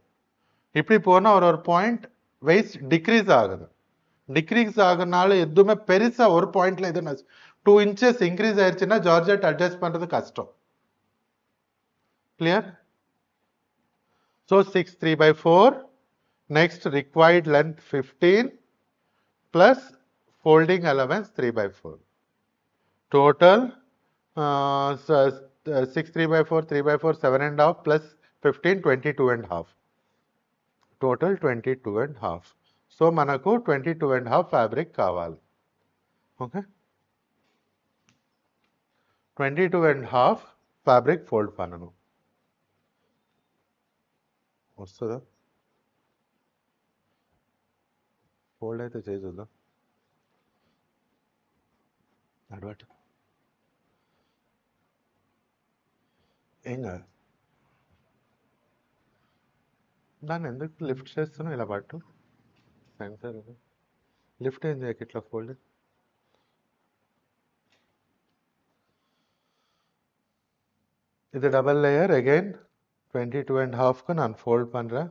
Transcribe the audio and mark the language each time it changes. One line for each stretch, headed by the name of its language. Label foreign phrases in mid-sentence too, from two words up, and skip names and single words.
Tamil: இப்படி போனால் ஒரு பாயிண்ட் வெயிஸ்ட் டிக்ரீஸ் ஆகுது. டிக்ரீஸ் ஆகுனால எதுவுமே பெருசாக ஒரு பாயிண்ட்ல எதுவும் 2 inches இன்க்ரீஸ் ஆயிடுச்சுன்னா ஜார்ஜெட் அட்ஜஸ்ட் பண்ணுறது கஷ்டம். கிளியர்? ஸோ 6/3/4.
English: Next required length 15 plus folding allowance 3/4. Total 6/3/4 3/4 7.5 plus 15 22.5. Total 22.5.
Telugu: సో మనకు 22.5 ఫ్యాబ్రిక్ కావాలి. ఓకే, 22.5 ఫ్యాబ్రిక్ ఫోల్డ్ பண்ணணும். వస్తుందా? ఫోల్డ్ అయితే చేద్దా అడవాటు ఏం కాదు. దాన్ని ఎందుకు లిఫ్ట్ చేస్తున్నావు ఇలా పట్టు సెన్సర్ లిఫ్ట్ ఏం చేయక ఇట్లా ఫోల్డ్.
Tamil: இது டபுள் லேயர் அகெயின் 22.5க்கு நான் ஃபோல்ட் பண்ணுறேன்.